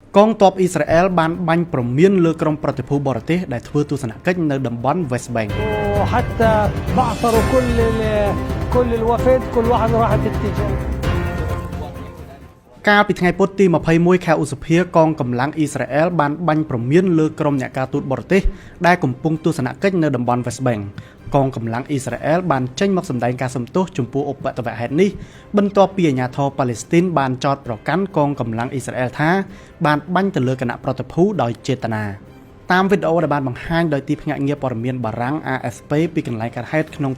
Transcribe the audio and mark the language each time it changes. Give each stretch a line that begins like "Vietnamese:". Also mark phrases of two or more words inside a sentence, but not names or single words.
Khmer: កងទ័ពអ៊ីស្រាអែលបានបាញ់ព្រមានលើក្រុមប្រតិភូបរទេសដែលធ្វើទស្សនកិច្ចនៅតំបន់ West Bank
Arabic: وحتى بعثروا كل الوفد كل واحد راح اتجاه
Khmer: កាលពីថ្ងៃពុធទី21ខែឧសភាកងកម្លាំងអ៊ីស្រាអែលបានបាញ់ព្រមានលើក្រុមអ្នកការទូតបរទេសដែលកំពុងទស្សនកិច្ចនៅតំបន់ West Bank កងកម្លាំងអ៊ីស្រាអែលបានចេញមកសម្ដែងការសំទោសចំពោះឧបទ្ទវហេតុនេះបន្ទាប់ពីអាជ្ញាធរប៉ាឡេស្ទីនបានចោទប្រកាន់កងកម្លាំងអ៊ីស្រាអែលថាបានបាញ់ទៅលើគណៈប្រតិភូដោយចេតនាតាមវីដេអូដែលបានបង្ហាញដោយទីភ្នាក់ងារព័ត៌មានបារាំង AFP ពីកន្លែងកើតហេតុក្នុង